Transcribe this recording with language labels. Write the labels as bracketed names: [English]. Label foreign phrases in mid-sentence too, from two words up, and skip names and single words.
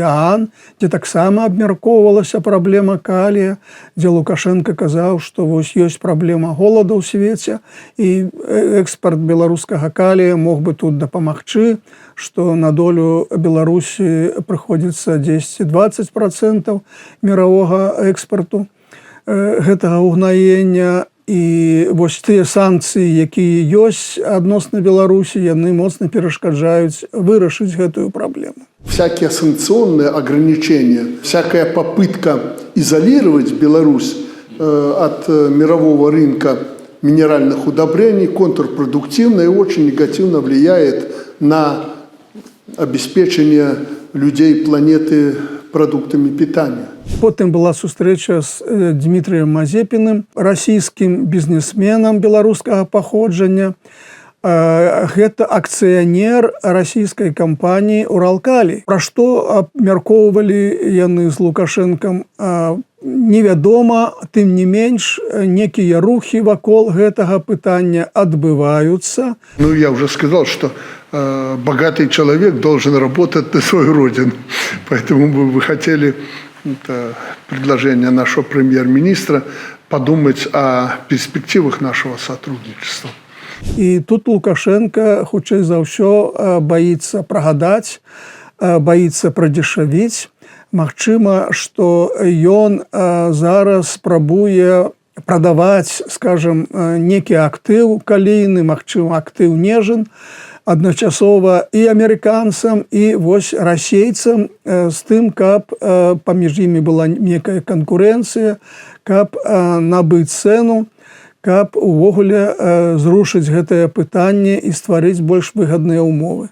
[Belarusian] ААН, дзе таксама абмяркоўвалася праблема калія, дзе Лукашенко казаў, што вось ёсць праблема голода ў свеце, і экспарт беларускага калія мог бы тут дапамагчы, што на долю Беларусі прыходзіцца 10-20% мировога экспарту гэтага угнаення. І вось тыя санкцыі, якія ёсць адносна Беларусі, яны моцна перашкаджаюць вырашыць гэтую праблему. [Russian] Всякие санкционные ограничения, всякая попытка изолировать Беларусь от мирового рынка минеральных удобрений контрпродуктивно и очень негативно влияет на обеспечение людей планеты продуктами питания. [Belarusian] Потым была сустрэча з Дмітрыем Мазепіным, расійскім бізнесменам беларускага паходжання. Гэта акцыянер расійскай кампаніі «Уралкалі». Пра што абмяркоўвалі яны з Лукашэнкам, невядома, тым не менш, некія рухі вакол гэтага пытання адбываюцца. [Russian] Ну, я уже сказал, что богатый человек должен работать на свою родину. Поэтому мы бы хотели, это предложение нашего премьер-министра, подумать о перспективах нашего сотрудничества. [Belarusian] І тут Лукашенко, хутчэй за ўсё, баіцца прагадаць, баіцца прадзешавіць. Магчыма, што ён зараз спрабуе прадаваць, скажем, некі актыў калійны, магчыма, актыў Нежын, адначасова і амерыканцам, і вось расейцам, з тым, каб паміж імі была некая канкурэнцыя, каб набыць цэну, каб увогуле зрушыць гэтае пытанне і стварыць больш выгадныя ўмовы.